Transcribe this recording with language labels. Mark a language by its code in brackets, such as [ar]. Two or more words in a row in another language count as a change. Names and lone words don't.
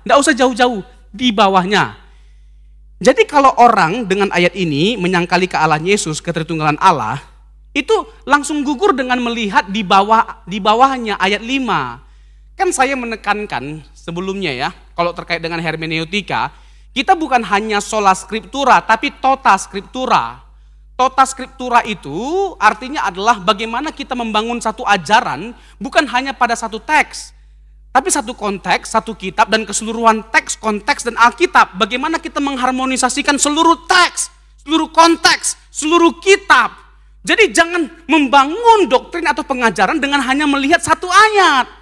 [id] Tidak usah jauh-jauh, di bawahnya. Jadi kalau orang dengan ayat ini menyangkali kealahan Yesus, ketritunggalan Allah, itu langsung gugur dengan melihat di bawahnya ayat 5. Kan saya menekankan sebelumnya ya, kalau terkait dengan hermeneutika, kita bukan hanya [la] sola scriptura, [id] tapi [la] tota scriptura. Tota scriptura [id] itu artinya adalah bagaimana kita membangun satu ajaran, bukan hanya pada satu teks, tapi satu konteks, satu kitab, dan keseluruhan teks, konteks, dan Alkitab. Bagaimana kita mengharmonisasikan seluruh teks, seluruh konteks, seluruh kitab. Jadi jangan membangun doktrin atau pengajaran dengan hanya melihat satu ayat.